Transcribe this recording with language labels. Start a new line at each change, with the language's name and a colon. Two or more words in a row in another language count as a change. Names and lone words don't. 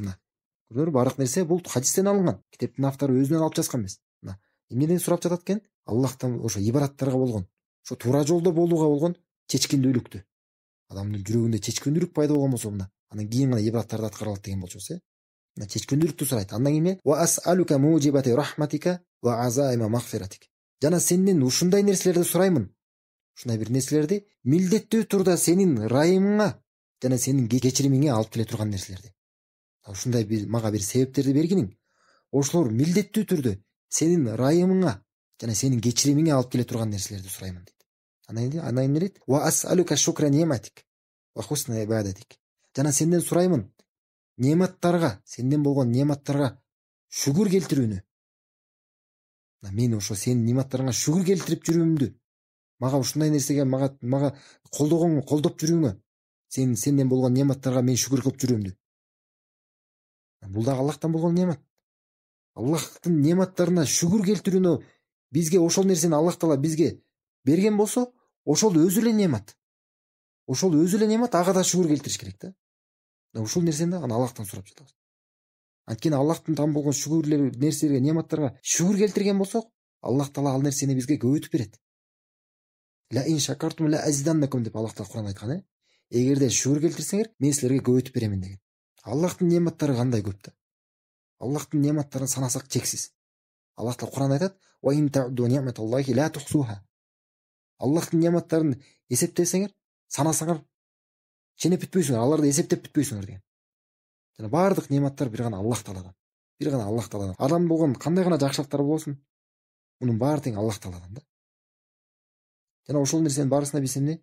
Kyrgyz: Мына көрдүңөрбү, бардык нерсе бул хадистен алынган. Китептин автору өзүнөн алып жазган эмес. Мына эмнеден сурап жатат экен? Аллахтан ошо ибадаттарга болгон, ошо туура жолдо болууга болгон чечкиндүүлүктү. Адамдын жүрөгүндө чечкиндүүлүк пайда болгон болсо, мына анан кийин гана ибадаттарды аткаралат деген болчубуз. Мына чечкиндүүлүктү сурайт. Андан кийин
Arabic: وأسألك موجبات رحمتك وعزائم مغفرتك.
Kyrgyz: Жана сенден ушундай нерселерди сураймын. Ушундай бир нерселерди милдеттүү турда сенин ырайымыңа жана сенин кечиримиңе алып келе турган нерселерди. Ушундай мага бир себептерди бергиниң. Ошолор милдеттүү түрдө сенин ырайымыңа жана сенин кечиримиңе алып келе турган нерселерди сураймын дейт. Анан эмне дейт?
Arabic: وأسألك شكر نعمتك وحسن عبادتك.
Kyrgyz: Жана сенден сураймын нематтарга, сенден болгон нематтарга шүгүр келтирүүнү. Мен ошо сенин нематтарыңа шүгүр келтирип жүрүүмдү, мага ушундай нерсеге мага колдоп жүрүүңө, сенден болгон нематтарга мен шүгүр кылып жүрүүмдү. Бул да Аллахтан болгон немат. Аллахтын нематтарына шүгүр келтирүүнү бизге, ошол нерсени Аллах Таала бизге берген болсо, ошол өзү эле немат. Ошол өзү эле немат, ага да шүгүр келтириш керек да. Ушул нерсени да Аллахтан сурап жатабыз. Анткени Аллахтын там болгон шүгүрлөр, нерселерге, нематтарга шүгүр келтирген болсок, Аллах Таала ал нерсени бизге көбөйтүп берет.
Arabic: لئن شكرتم لأزيدنكم
Kyrgyz: деп Аллах Таала Кур'анда айткан. Эгерде шүгүр келтирсеңер, мен силерге көбөйтүп беремин деген. Аллахтын нематтары кандай көп да. Аллахтын нематтарын санасак чексиз. Аллах Таала Кур'анда айтат:
Arabic: "وإن تعدوا نعمة الله لا تحصوها."
Kyrgyz: Аллахтын нематтарын эсептесеңер, санасаңар, ченеп бүтпөйсүңөр, аларды эсептеп бүтпөйсүңөр деген. Жана бардык нематтар бир гана Аллах Тааладан. Бир гана Аллах Тааладан. Адам болгон кандай гана жакшылыктар болсун, мунун баары тең Аллах Тааладан да. Жана ошол нерсенин баарысына биз эмне?